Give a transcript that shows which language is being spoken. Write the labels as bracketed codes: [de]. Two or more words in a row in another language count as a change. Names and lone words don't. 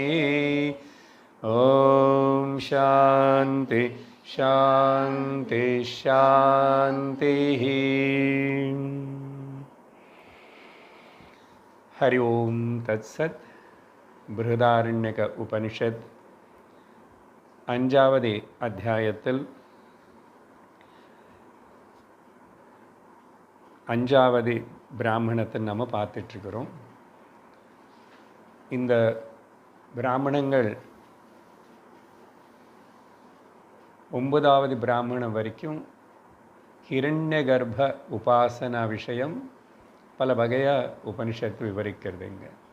[sa] ॐ शान्ति शान्ति शान्तिः। हरि ओम तत्सत। [ta] बृहदारण्यक उपनिषद அஞ்சாவது அத்தியாயத்தில் அஞ்சாவது பிராமணத்தை நம்ம பார்த்துட்ருக்கிறோம். இந்த பிராமணங்கள் 9வது பிராமணம் வரைக்கும் ஹிரண்ய கர்ப்ப உபாசனா விஷயம் பல வகையாக உபனிஷத்து விவரிக்கிறதுங்க.